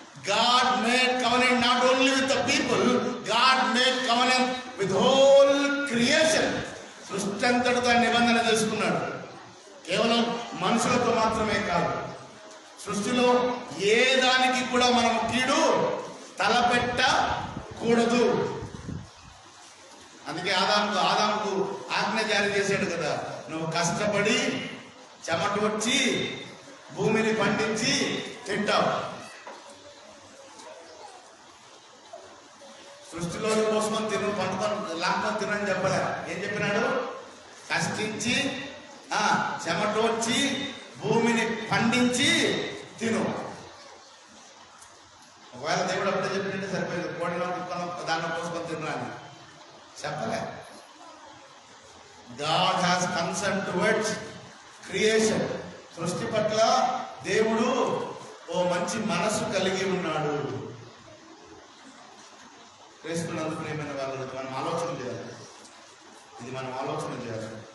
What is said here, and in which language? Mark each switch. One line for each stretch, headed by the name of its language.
English: God made covenant not only with the people, God made covenant with whole creation.
Telugu: సృష్టి అంతటితో నిబంధన చేసుకున్నాడు. కేవలం మనుషులతో మాత్రమే కాదు, సృష్టిలో ఏ దానికి కూడా మనం కీడు తలపెట్టకూడదు. అందుకే ఆదాముకు ఆజ్ఞ జారీ చేశాడు కదా, నువ్వు కష్టపడి చెమట వచ్చి భూమిని పండించి తింటావు. సృష్టిలోని కోసుకొని తిను, పండుకొని లాక్కొని తినని చెప్పలే. ఏం చెప్పినాడు? కష్టించి చెమట వచ్చి భూమిని పండించి తిను. ఒకవేళ దేవుడు అప్పుడే చెప్పినట్టే సరిపోయింది, కోడిలో కుక్కలో దాంట్లో కోసుకొని తిన్నా అని చెప్పలే.
English: God has concern towards creation.
Telugu: సృష్టి పట్ల దేవుడు ఓ మంచి మనసు కలిగి ఉన్నాడు. క్రీస్తునందు ప్రియమైన వాళ్ళు మనం ఆలోచన చేయాలి. ఇది మనం ఆలోచన చేయాలి.